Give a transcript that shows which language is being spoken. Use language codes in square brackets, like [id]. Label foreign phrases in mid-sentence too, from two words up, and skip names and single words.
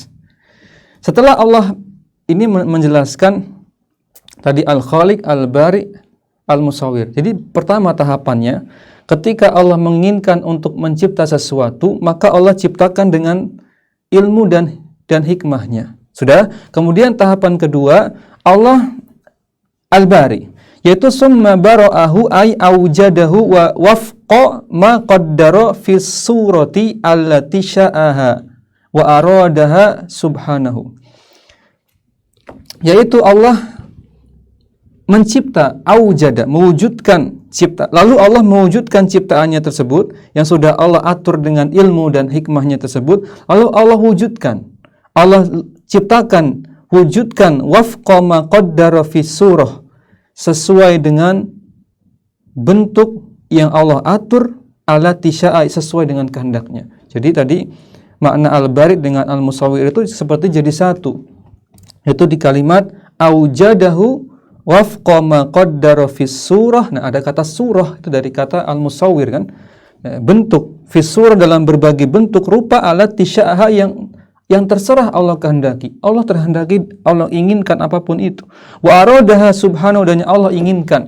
[id] Setelah Allah ini menjelaskan tadi Al-Khaliq, Al-Bari, Al-Musawwir. Jadi pertama tahapannya, ketika Allah menginginkan untuk mencipta sesuatu, maka Allah ciptakan dengan ilmu dan hikmahnya. Sudah? Kemudian tahapan kedua, Allah Al-Bari, yaitu [ar] ثم برأه أي أوجده ووفق ما قدر في الصورة التي شاءها وأرادها سبحانه. [id] Yaitu Allah mencipta, aujada, mewujudkan cipta. Lalu Allah mewujudkan ciptaannya tersebut yang sudah Allah atur dengan ilmu dan hikmahnya tersebut. Lalu Allah wujudkan. Allah ciptakan, wujudkan [ar] وفق ما قدر في الصورة, [id] sesuai dengan bentuk yang Allah atur, [ar] التي شاء, [id] sesuai dengan kehendaknya. Jadi tadi makna al-barid dengan al-musawwir itu seperti jadi satu. Itu di kalimat [ar] أوجده وفق ما قدر في الصورة. [id] Nah, ada kata surah itu dari kata al-musawwir kan. Bentuk [ar] في الصورة [id] dalam berbagai bentuk rupa [ar] التي شاء [id] yang terserah Allah kehendaki. Allah terhendaki, Allah inginkan apapun itu. [ar] وأرادها سبحانه, [id] dan Allah inginkan.